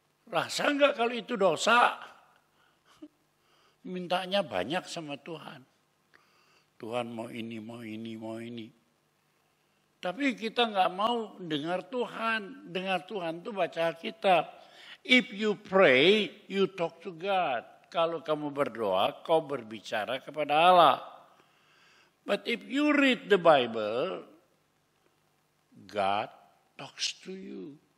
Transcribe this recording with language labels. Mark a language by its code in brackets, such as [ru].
[id] Rasa enggak kalau itu dosa? Mintanya banyak sama Tuhan. Tuhan mau ini, mau ini, mau ini. Tapi kita enggak mau dengar Tuhan. Dengar Tuhan itu baca Alkitab. [en] If you pray, you talk to God. [id] Kalau kamu berdoa, kau berbicara kepada Allah. [en] But if you read the Bible, God talks to you.